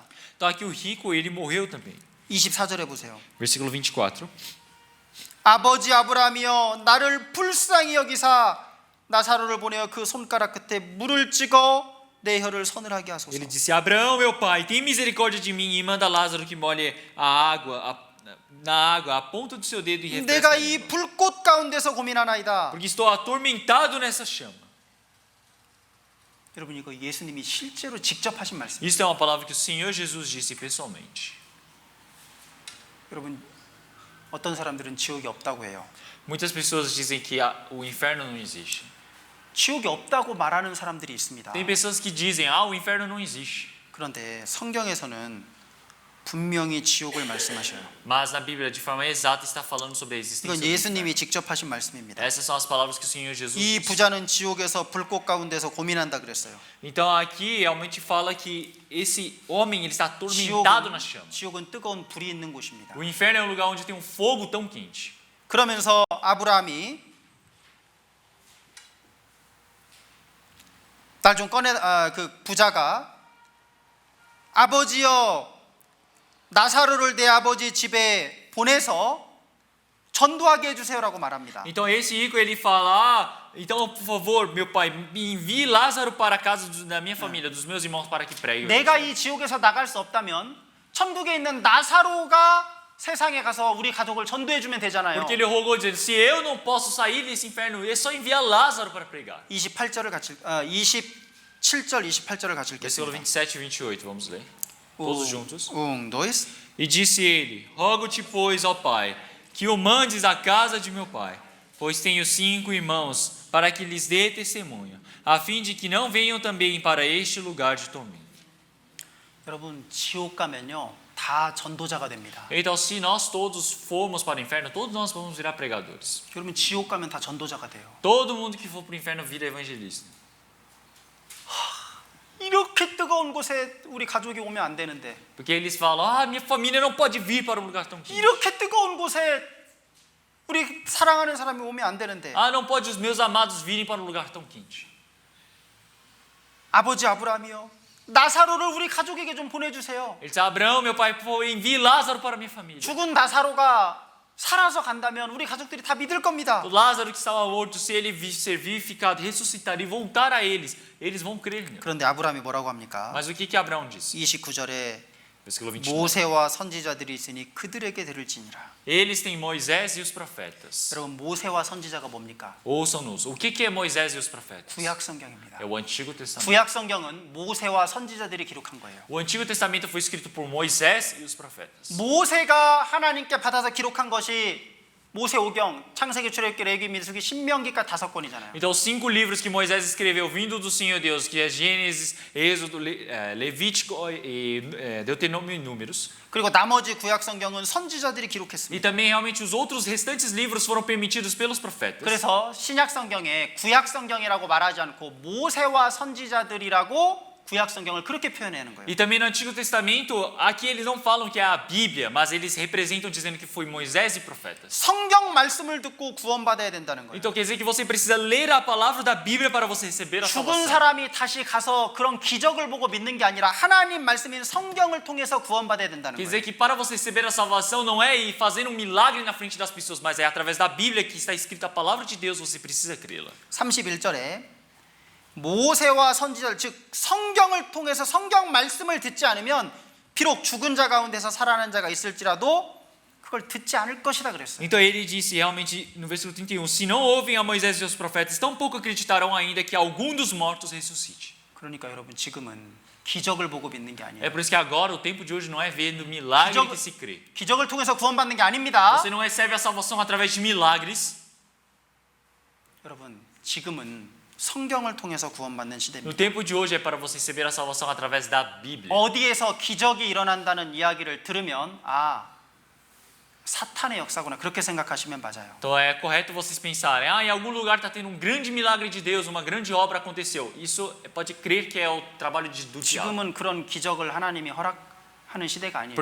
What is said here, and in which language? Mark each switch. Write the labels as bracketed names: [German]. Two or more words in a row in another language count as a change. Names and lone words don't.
[Portuguese] Então aqui o rico, ele morreu também. [Korean] 24절에 보세요. [Portuguese] Versículo 24. [Korean] 아버지 아브라함이여 나를 불쌍히 여기사 나사로를 보내어 그 손가락 끝에 물을 찍어 내 혀를 서늘하게 하소서. [Portuguese] Ele disse: Abraão, meu pai, tem misericórdia de mim e manda Lázaro que molhe na água a ponta do seu dedo e refresque [Korean] 내가 [Portuguese] a [Korean] 이 [Portuguese] língua. [Korean] 불꽃 가운데서 고민하나이다. [Portuguese] Porque estou atormentado nessa chama. [Korean] 여러분 이거 예수님이 실제로 직접 하신 말씀이에요. [Portuguese] Isso é uma palavra que o Senhor Jesus disse pessoalmente. [Korean] 여러분 어떤 사람들은 지옥이 없다고 해요. [Portuguese] Muitas pessoas dizem que o inferno não existe. [Korean] 지옥이 없다고 말하는 사람들이 있습니다. [Portuguese] Tem pessoas que dizem: o inferno não existe. [Korean] 그런데 성경에서는 분명히 지옥을 말씀하셔요. [Portuguese] Mas na Bíblia, de forma exata, está falando sobre a existência [Korean] 이건 [Portuguese] do [Korean] 예수님이 [Portuguese] inferno. [Korean] 직접 하신 말씀입니다. [Portuguese] Essas são as palavras que o Senhor Jesus [Korean] 이 [Portuguese] disse. [Korean] 부자는 지옥에서 불꽃 가운데서 고민한다 그랬어요. [Portuguese] Então aqui realmente fala que esse homem ele está atormentado na chama. [Korean] 지옥은 뜨거운 불이 있는 곳입니다. [Portuguese] O inferno é um lugar onde tem um fogo tão quente. [Korean] 그러면서 아브라함이 날 좀 그 부자가 아버지여 나사로를 내 아버지 집에 보내서 전도하게 해주세요라고 말합니다. [Portuguese] Então esse rico ele fala: então por favor, meu pai, me envie Lázaro para a casa da minha família, dos meus irmãos, para que pregue. [Korean] 내가 이 지옥에서 나갈 수 없다면 천국에 있는 나사로가 세상에 가서 우리 가족을 전도해 주면 되잖아요. [Portuguese] Porque ele rogou dizendo: se eu não posso sair desse inferno, é só enviar Lázaro para pregar. [Korean] 28절을 같이 27절 28절을 같이 [Portuguese] Versículo [Korean] 읽겠습니다. [Portuguese] 27 e 28, vamos ler. Todos juntos. 2. E disse ele: Rogo-te, pois, ó Pai, que o mandes à casa de meu pai, pois tenho 5 irmãos, para que lhes dê testemunho, a fim de que não venham também para este lugar de tormento. [Korean] 여러분 지옥 가면요 다 전도자가 됩니다. [Portuguese] Então, se nós todos formos para o inferno, todos nós vamos virar pregadores. [Korean] 여러분 지옥 가면 다 전도자가 돼요. [Portuguese] Todo mundo que for para o inferno vira evangelista. [Korean] 이렇게 뜨거운 곳에 우리 가족이 오면 안 되는데, [Portuguese] Porque eles falam: ah, minha família não pode vir para um lugar tão quente. [Korean] 이렇게 뜨거운 곳에 우리 사랑하는 사람이 오면 안 되는데, [Portuguese] Ah, não pode os meus amados virem para um lugar tão quente. [Korean] 아버지 아브라함이요 나사로를 우리 가족에게 좀 보내주세요. [Portuguese] Ele disse: Abraão, meu pai, envie Lázaro para minha família. [Korean] 죽은 나사로가 살아서 간다면 우리 가족들이 다 믿을 겁니다. [Portuguese] O Lázaro que estava morto, se ele ser vivificado, ressuscitar e voltar a eles, eles vão crer nele. [Korean] 그런데 아브라함이 뭐라고 합니까? [Portuguese] Mas o que Abraão disse? [Korean] 29절에 [Portuguese] Versículo 29. [Korean] 모세와 선지자들이 있으니 그들에게 들을지니라. [Portuguese] Eles têm Moisés e os profetas. [Korean] 여러분 모세와 선지자가 뭡니까? [Portuguese] Ouçam-nos. O que é Moisés e os profetas? [Korean] 구약 성경입니다. [Portuguese] É o Antigo Testamento. [Korean] 구약 성경은 모세와 선지자들이 기록한 거예요. [Portuguese] O Antigo Testamento foi escrito por Moisés e os profetas. [Korean] 모세가 하나님께 받아서 기록한 것이 모세오경, 창세기, 출애굽기, 레위기, 민수기, 신명기까지 5권이잖아요. [Portuguese] Então, os 5 livros que Moisés escreveu vindo do Senhor Deus, que é Gênesis, Êxodo, Levítico, e Deuteronômio e Números. [Korean] 그리고 나머지 구약 성경은 선지자들이 기록했습니다. [Portuguese] E também realmente os outros restantes livros foram permitidos pelos profetas. [Korean] 그래서 신약 성경에 구약 성경이라고 말하지 않고 모세와 선지자들이라고 구약 성경을 그렇게 표현하는 거예요. [Portuguese] E também no Antigo Testamento, aqui eles não falam que é a Bíblia, mas eles representam dizendo que foi Moisés e profetas. [Korean] 성경 말씀을 듣고 구원받아야 된다는 거예요. [Portuguese] Então quer dizer que você precisa ler a palavra da Bíblia para você receber a [Korean] 죽은 [Portuguese] salvação. [Korean] 사람이 다시 가서 그런 기적을 보고 믿는 게 아니라 하나님 말씀인 성경을 통해서 구원받아야 된다는 [Portuguese] Quer [Korean] 거예요. [Portuguese] dizer que para você receber a salvação não é ir fazer um milagre na frente das pessoas, mas é através da Bíblia que está escrita a palavra de Deus, você precisa crê-la. [Korean] 31절에 모세와 선지자들 즉 성경을 통해서 성경 말씀을 듣지 않으면 비록 죽은 자 가운데서 살아난 자가 있을지라도 그걸 듣지 않을 것이다 그랬어요. [Portuguese] Então ele disse realmente no versículo 31, se não ouvem a Moisés e seus profetas, tampouco acreditarão ainda que algum dos mortos ressuscite. [Korean] 그러니까 여러분 지금은 기적을 보고 믿는 게 [Portuguese] É [Korean] 아니에요. [Portuguese] por isso que agora o tempo de hoje não é vendo milagre que se crê. [Korean] 기적을 통해서 구원받는 게 아닙니다. [Portuguese] Você não recebe a salvação através de milagres. [Korean] 여러분 지금은 성경을 통해서 구원받는 [Portuguese] No [Korean] 시대입니다. [Portuguese] tempo de hoje é para você receber a salvação através da Bíblia. [Korean] 어디에서 기적이 일어난다는 이야기를 들으면 사탄의 역사구나 그렇게 생각하시면 맞아요. [Portuguese] Então é correto vocês pensarem, em algum lugar está tendo um grande milagre de Deus, uma grande obra aconteceu. Isso pode crer que é o trabalho do diabo. [Korean] 지금은 그런 기적을 하나님이 허락하는 시대가 아니에요.